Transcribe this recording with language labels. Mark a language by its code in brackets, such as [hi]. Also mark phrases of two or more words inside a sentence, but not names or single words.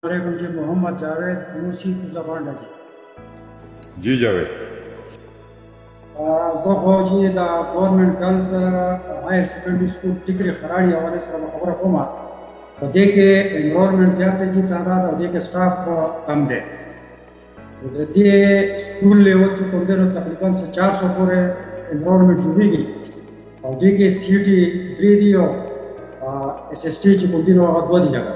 [ur] وعلیکم جی، محمد جاوید موسی زبان जी जावेद [ps] زه خو چې د ګورنمنټ ګرلز هایر سیکنډري سکول ټیکري خراړي حوالې سره به خبره کوم. په دې کې انرولمنټ زیات دی چې تعداد او دې کې سټاف کم دی. د دې سکول لیول چې کوم دی نو تقریبا 400 پورې انرولمنټ جوړېږي او دې کې سی ټي 3 دی او اس اس ټي چې کوم دی نو هغه 2 دی لګا.